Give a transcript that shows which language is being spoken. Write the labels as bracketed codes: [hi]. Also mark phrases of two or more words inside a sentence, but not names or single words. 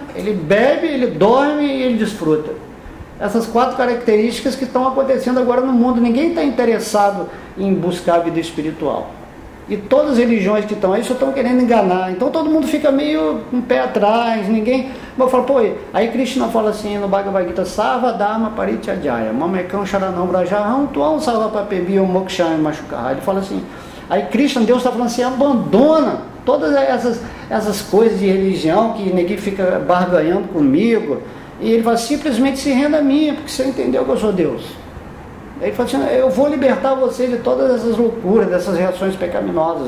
[pt] Ele bebe, ele dorme e ele desfruta. Essas 4 características que estão acontecendo agora no mundo. Ninguém está interessado em buscar a vida espiritual. E todas as religiões que estão aí só estão querendo enganar. Então todo mundo fica meio um pé atrás, ninguém... Eu falo, pô, aí Krishna fala assim no Bhagavad Gita, [sa] सर्व धर्मान् परित्यज्य मामेकं शरणं व्रज अहं त्वां सर्व पापेभ्यो मोक्षयिष्यामि मा शुचः. [pt] Ele fala assim, aí Krishna, Deus está falando assim, abandona todas essas coisas de religião que ninguém fica barganhando comigo. E ele fala, simplesmente se renda a mim, porque você entendeu que eu sou Deus. Ele fala assim, eu vou libertar você de todas essas loucuras, dessas reações pecaminosas.